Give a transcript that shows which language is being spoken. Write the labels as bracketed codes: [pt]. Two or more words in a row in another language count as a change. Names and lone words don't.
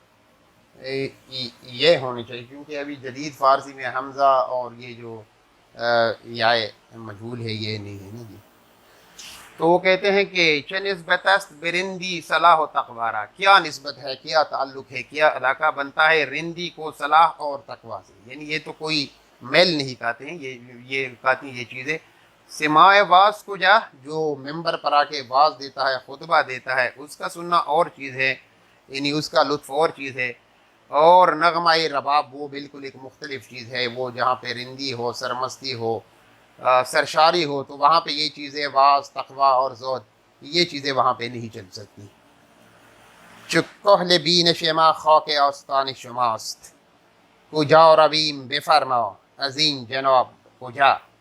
[ur] یہ ہونی چاہیے، کیونکہ ابھی جدید فارسی میں حمزہ اور یہ جو یائے مجہول ہے یہ نہیں ہے نا جی. تو وہ کہتے ہیں کہ [fa] چه نسبت است برندی صلاح و تقوارا، [ur] کیا نسبت ہے، کیا تعلق ہے، کیا علاقہ بنتا ہے رندی کو صلاح اور تقوا سے. یعنی یہ تو کوئی میل نہیں کہتے ہیں، یہ کہتی ہیں یہ چیزیں. [fa] سماع واز کو جا، [ur] جو ممبر پر آ کے واز دیتا ہے، خطبہ دیتا ہے، اس کا سننا اور چیز ہے، یعنی اس کا لطف اور چیز ہے. اور نغمہ رباب وہ بالکل ایک مختلف چیز ہے، وہ جہاں پہ رندی ہو، سرمستی ہو، سرشاری ہو، تو وہاں پہ یہ چیزیں واز، تقوی اور زہد، یہ چیزیں وہاں پہ نہیں چل سکتی. [fa] چو کحل بین شما خاک آستان شماست، کجا رویم بفرما از این جناب کجا.